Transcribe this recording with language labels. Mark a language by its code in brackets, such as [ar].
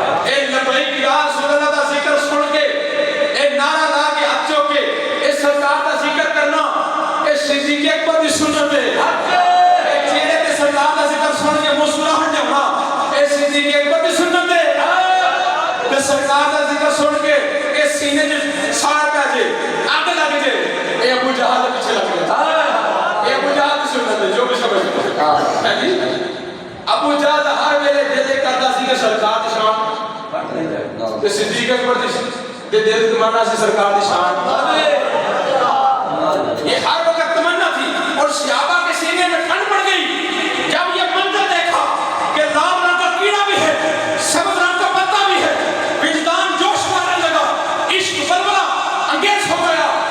[pa] اے لبیک یا رسول اللہ دا ذکر سن کے, اے نعرہ لا کے ہاتھ چوک کے اے سرکار دا ذکر کرنا, اے صدیق اکبر دی سنت ہے. اے چہرے تے سرکار دا ذکر سن کے مسکراہٹ ہونا, اے صدیق اکبر دی سنت ہے. تے سرکار دا ذکر سن کے اے سینے میں ساڑ پہ جے, آگ لگ جے, اے ابو جہل دے پیچھے لگ گئے. اے ابو جہل دی سنت ہے جو بھی سمجھ ہے جی. ابو جہل ہر ویلے دل کردا سی کہ سرکار دی شان تے صدیق اکبر دی دل تمنا سی سرکار دی شان. [ur] یہ ہر وقت تمنا تھی. اور صحابہ کے سینے میں ٹھنڈ پڑ گئی جب یہ منظر دیکھا کہ لال رنگ کا کیڑا بھی ہے, سبز رنگ کا پتا بھی ہے. وجدان جوش مارنے لگا, عشق بلبلا انگیز ہو گیا.